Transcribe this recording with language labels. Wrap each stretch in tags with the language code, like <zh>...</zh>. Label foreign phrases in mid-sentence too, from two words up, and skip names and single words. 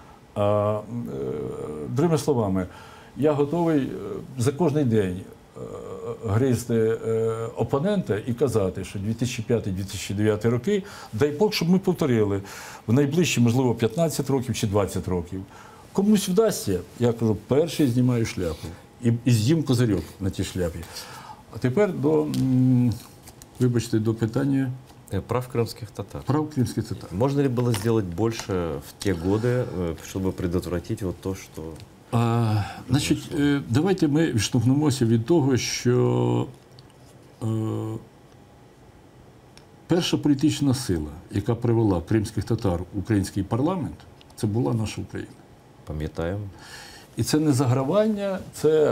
<uk>Другими словами, я готовий за кожний день гризти опонента і казати, що 2005-2009 роки, дай Бог, щоб ми повторили в найближчі, можливо, 15 років чи 20 років. Комусь вдасться, я кажу, перший знімаю шляпу і з'їм козирьок на тій шляпі. А тепер вибачте, до питання</uk> <ru>Прав крымских татар.</ru> <uk>прав кримських татар.</uk> <ru>Можно ли было сделать больше в те годы, чтобы предотвратить вот то, что...</ru> <uk>Значить, давайте ми відштовхнемося від того, що перша політична сила, яка привела кримських татар в український парламент, це була наша Україна. Пам'ятаємо. І це не загравання, це</uk>